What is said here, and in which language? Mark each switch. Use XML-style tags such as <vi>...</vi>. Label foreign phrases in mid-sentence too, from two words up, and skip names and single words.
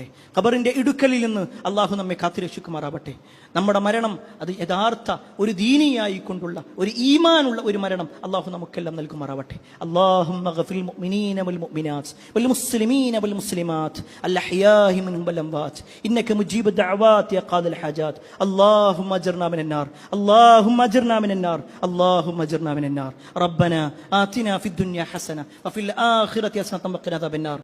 <ml>ഖബറിന്റെ ഇടുക്കലിൽ നിന്ന് അള്ളാഹു നമ്മെ കാത്തിരക്ഷിക്കുമാറാവട്ടെ. നമ്മുടെ മരണം അത് യഥാർത്ഥ ഒരു ദീനിയായി കൊണ്ടുള്ള ഒരു ഈമാനുള്ള ഒരു മരണം അള്ളാഹു നമുക്കെല്ലാം നൽകുമാറാവട്ടെ.</ml> <ar>اللهم اغفر المؤمنين والمؤمنات والمسلمين والمسلمات الأحياء منهم والأموات إنك مجيب الدعوات يا قاضي الحاجات اللهم اجرنا من النار اللهم اجرنا من النار اللهم اجرنا من النار ربنا آتنا في الدنيا حسنة وفي الآخرة حسنة وقنا عذاب النار</ar>